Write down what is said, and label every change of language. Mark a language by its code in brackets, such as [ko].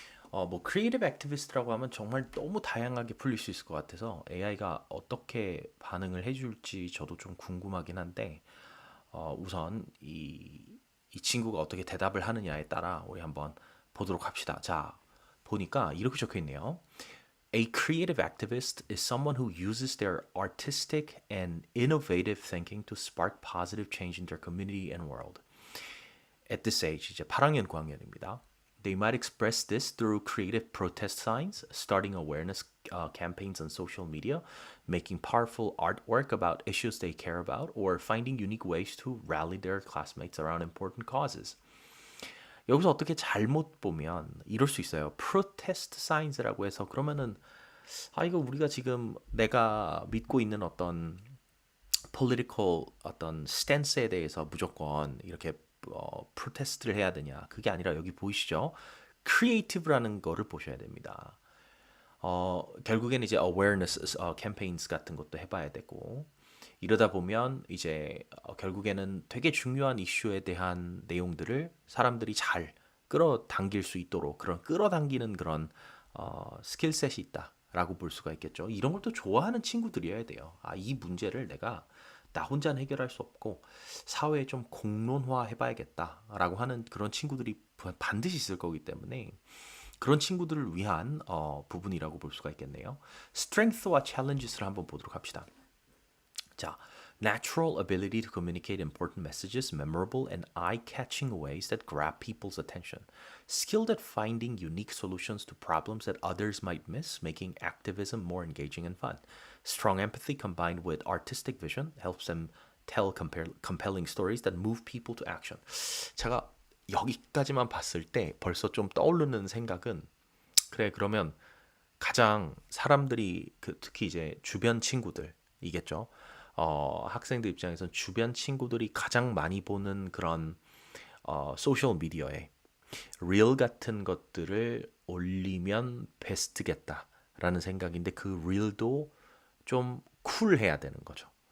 [ko] 뭐 크리에이티브 액티비스트라고 하면 정말 너무 다양하게 풀릴 수 있을 것 같아서 AI가 어떻게 반응을 해줄지 저도 좀 궁금하긴 한데 우선 이 친구가 어떻게 대답을 하느냐에 따라 우리 한번 보도록 합시다. 자, 보니까 이렇게 적혀 있네요. [en] A creative activist is someone who uses their artistic and innovative thinking to spark positive change in their community and world. At this age, [ko] 이제 8학년 9학년입니다. [en] They might express this through creative protest signs, starting awareness campaigns on social media, making powerful artwork about issues they care about, or finding unique ways to rally their classmates around important causes. [ko] 여기서 어떻게 잘못 보면 이럴 수 있어요. protest signs라고 해서 그러면은 이거 우리가 지금 내가 믿고 있는 어떤 political 어떤 stance에 대해서 무조건 이렇게 프로테스트를 해야 되냐? 그게 아니라 여기 보이시죠? creative라는 거를 보셔야 됩니다. 결국에는 이제 awareness campaigns 같은 것도 해봐야 되고 이러다 보면 이제 결국에는 되게 중요한 이슈에 대한 내용들을 사람들이 잘 끌어당길 수 있도록 그런 끌어당기는 그런 스킬셋이 있다라고 볼 수가 있겠죠. 이런 걸 또 좋아하는 친구들이어야 돼요. 이 문제를 내가 나 혼자는 해결할 수 없고 사회에 좀 공론화 해봐야겠다라고 하는 그런 친구들이 반드시 있을 거기 때문에 그런 친구들을 위한 부분이라고 볼 수가 있겠네요. Strength와 challenges를 한번 보도록 합시다. [en] 자, natural ability to communicate important messages, memorable and eye-catching ways that grab people's attention. Skilled at finding unique solutions to problems that others might miss, making activism more engaging and fun. Strong empathy combined with artistic vision helps them tell compelling stories that move people to action. [ko] 제가 여기까지만 봤을 때 벌써 좀 떠오르는 생각은 그래 그러면 가장 사람들이 특히 이제 주변 친구들이겠죠. 학생들 입장에선 주변 친구들이 가장 많이 보는 그런 소셜 미디어에 릴 같은 것들을 올리면 베스트겠다라는 생각인데 그 릴도 좀 쿨해야 되는 거죠.